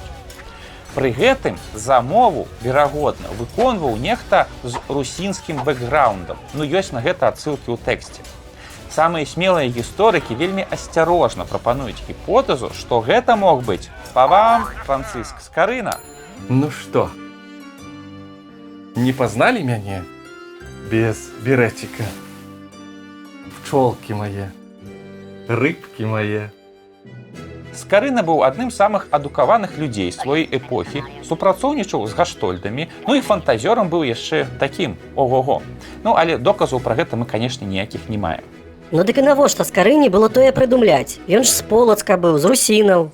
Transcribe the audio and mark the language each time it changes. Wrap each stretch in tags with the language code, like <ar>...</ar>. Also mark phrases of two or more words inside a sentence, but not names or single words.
<be>Пры гэтым замову, верагодна, выконваў нехта з русінскім бэкграундам. Ну, ёсць на гэта адсылкі ў тэксце. самыя смелыя гісторыкі вельмі асцярожна прапануюць гіпотэзу, што гэта мог быць павам Францыск Скарына.</be> <ru>Ну что, не познали меня без беретика? Пчелки мои, рыбки мои.</ru> <be>Скарына быў адным з самых адукаваных людзей сваёй эпохі, супрацоўнічаў з гаштольдамі, ну і фантазёрам быў яшчэ такім, ого-го. Ну, але доказаў пра гэта мы, канешне, ніякіх не маем. Ну дык і навошта Скарыне было тое прыдумляць? Ён ж з Полацка быў, з русінаў.</be>